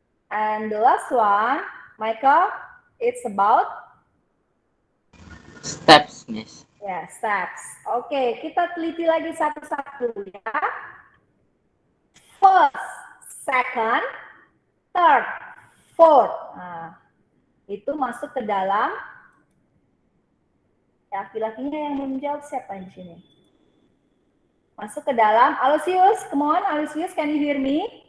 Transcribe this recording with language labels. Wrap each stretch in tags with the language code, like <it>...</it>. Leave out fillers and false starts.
<en>And the last one, Michael, it's about? Steps, Miss.</en> <id>Ya, steps. Oke, kita teliti lagi satu-satu ya.</id> <en>First, second, third, fourth.</en> <id>Nah, itu masuk ke dalam. Ya, laki-lakinya yang belum jawab siapa di sini? Masuk ke dalam.</id> <en>Aloysius, come on, Aloysius, can you hear me?</en>